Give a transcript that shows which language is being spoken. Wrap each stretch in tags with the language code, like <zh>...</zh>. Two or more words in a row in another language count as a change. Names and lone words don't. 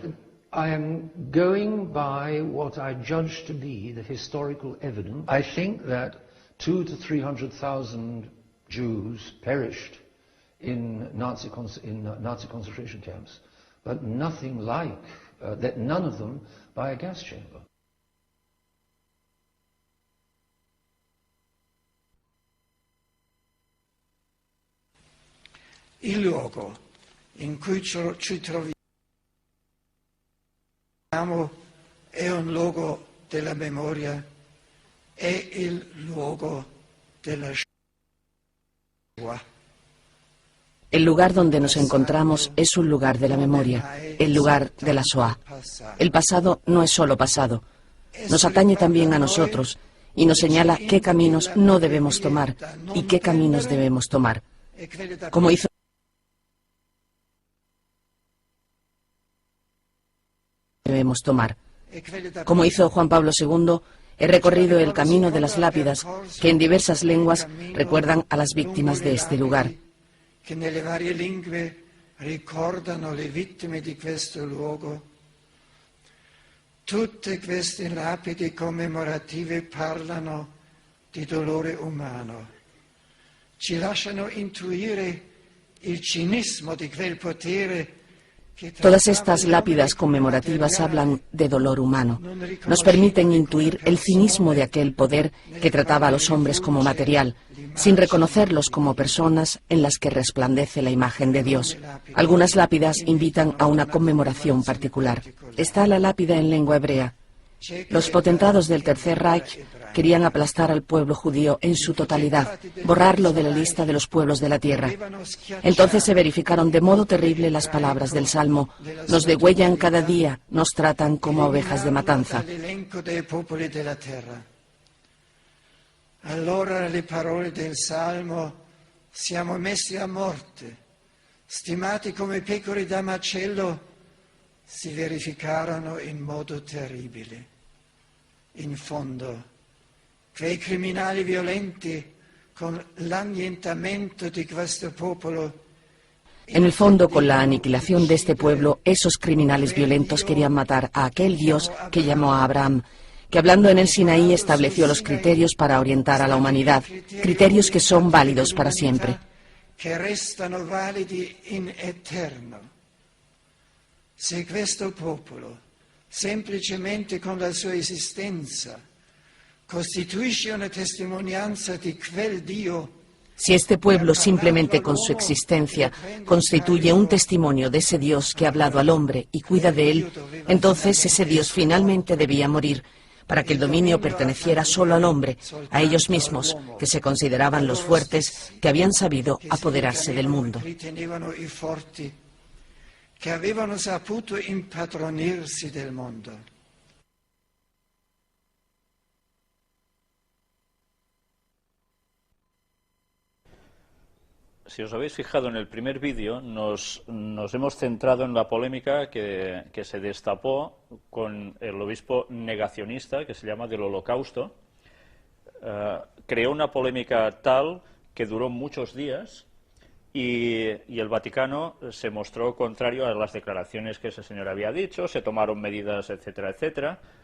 <en>I am going by what I judge to be the historical evidence. I think that 200,000 to 300,000 Jews perished in Nazi concentration camps, but nothing like that. None of them by a gas chamber.</en> <it>Il luogo in cui ci troviamo è un luogo della memoria, è il luogo della Shoah.</it> <es>El lugar donde nos encontramos es un lugar de la memoria, el lugar de la Shoah. El pasado no es solo pasado, nos atañe también a nosotros y nos señala qué caminos no debemos tomar y qué caminos debemos tomar. Como hizo Juan Pablo II, he recorrido el camino de las lápidas que en diversas lenguas recuerdan a las víctimas de este lugar.</es> <it>che nelle varie lingue ricordano le vittime di questo luogo. Tutte queste lapidi commemorative parlano di dolore umano, ci lasciano intuire il cinismo di quel potere.</it> <es>Todas estas lápidas conmemorativas hablan de dolor humano. Nos permiten intuir el cinismo de aquel poder que trataba a los hombres como material, sin reconocerlos como personas en las que resplandece la imagen de Dios. Algunas lápidas invitan a una conmemoración particular. Está la lápida en lengua hebrea. Los potentados del Tercer Reich querían aplastar al pueblo judío en su totalidad, borrarlo de la lista de los pueblos de la tierra. Entonces se verificaron de modo terrible las palabras del Salmo: nos degüellan cada día, nos tratan como a ovejas de matanza.</es> <it>Allora le parole del Salmo: siamo messi a morte, stimati come pecore da macello, si verificarono in modo terribile. In fondo, quei criminali violenti, con l'annientamento di questo popolo.</it> <es>En el fondo, con la aniquilación de este pueblo, esos criminales violentos querían matar a aquel Dios que llamó a Abraham, que hablando en el Sinaí estableció los criterios para orientar a la humanidad, criterios que son válidos para siempre.</es> <it>Que restano validi in eterno. Se questo popolo, semplicemente con la sua esistenza, costituisce una testimonianza di quel Dio.</it> <es>Si este pueblo, simplemente con su existencia, constituye un testimonio de ese Dios que ha hablado al hombre y cuida de él, entonces ese Dios finalmente debía morir, para que el dominio perteneciera solo al hombre, a ellos mismos, que se consideraban los fuertes, que habían sabido apoderarse del mundo.</es> <it>Che avevano saputo impadronirsi del mondo.</it> <es>Si os habéis fijado en el primer vídeo, nos hemos centrado en la polémica que se destapó con el obispo negacionista, que se llama del Holocausto. Creó una polémica tal que duró muchos días. Y el Vaticano se mostró contrario a las declaraciones que ese señor había dicho, se tomaron medidas, etcétera, etcétera.</es>